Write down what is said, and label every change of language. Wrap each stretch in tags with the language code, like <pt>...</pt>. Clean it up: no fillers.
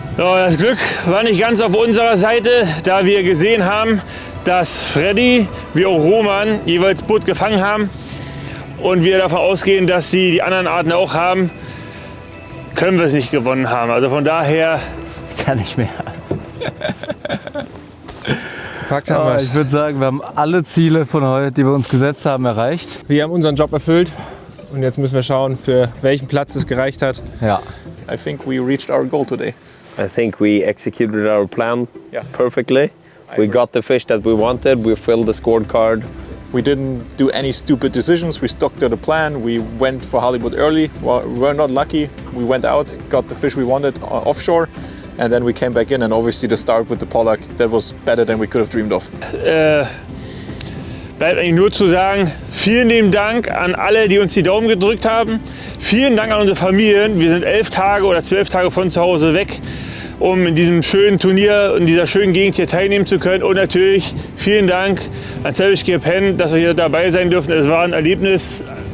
<de>Ja, das Glück war nicht ganz auf unserer Seite, da wir gesehen haben, dass Freddy wie auch Roman jeweils Butt gefangen haben und wir davon ausgehen, dass sie die anderen Arten auch haben, können wir es nicht gewonnen haben. Also von daher Kann nicht mehr. Packt haben wir's. Ich würde sagen, wir haben alle Ziele von heute, die wir uns gesetzt haben, erreicht. Wir haben unseren Job erfüllt und jetzt müssen wir schauen, für welchen Platz es gereicht hat. Ja.</de> <en>I think we reached our goal today. I think we executed our plan Yeah. perfectly. We got the fish that we wanted. We filled the scorecard. We didn't do any stupid decisions. We stuck to the plan. We went for halibut early. Well, we were not lucky. We went out, got the fish we wanted offshore, and then we came back in. And obviously the start with the pollock, that was better than we could have dreamed of.</en> <de>bleibt eigentlich nur zu sagen, vielen lieben Dank an alle, die uns die Daumen gedrückt haben. Vielen Dank an unsere Familien. Wir sind 11 Tage oder 12 Tage von zu Hause weg, um in diesem schönen Turnier, in dieser schönen Gegend hier teilnehmen zu können. Und natürlich vielen Dank an Savage Gear Penn, dass wir hier dabei sein dürfen. Es war ein Erlebnis,</de>